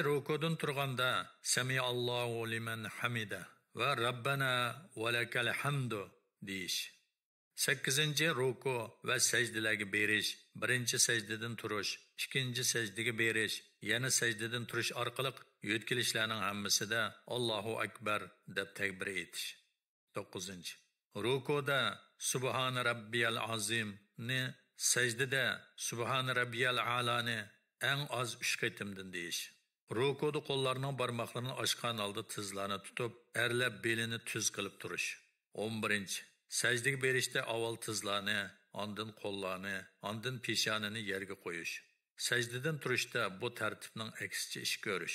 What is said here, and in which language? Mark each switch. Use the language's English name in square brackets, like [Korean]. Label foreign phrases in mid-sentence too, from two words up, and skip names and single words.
[Uzbek] Rukudan turganda [Arabic] سمع الله لمن حمده وربنا ولك الحمد [Uzbek] deyish. 8. Ruku va sajdalarga berish, birinchi sajdadan turish, ikkinchi sajdaga berish, yana sajdadan turish orqali yo'tkilishlarning hammasida [Arabic] الله أكبر [Uzbek] deb takbir etish. 9. Rukuda [Arabic] سبحان ربي العظيم [Uzbek] ni, sajdada [Arabic] سبحان ربي الأعلى [Uzbek] eng az 3 qaytimdan deyish. Rukuda qo'llarning barmoqlarini ochgan holda tizlarni tutib, erlab belini tuz qilib turish. 11. Sajdaga berishda avval tizlarni, ondan qo'llarni, ondan peshonini yerga qo'yish. Sajdadan turishda bu tartibning aksicha ish ko'rish.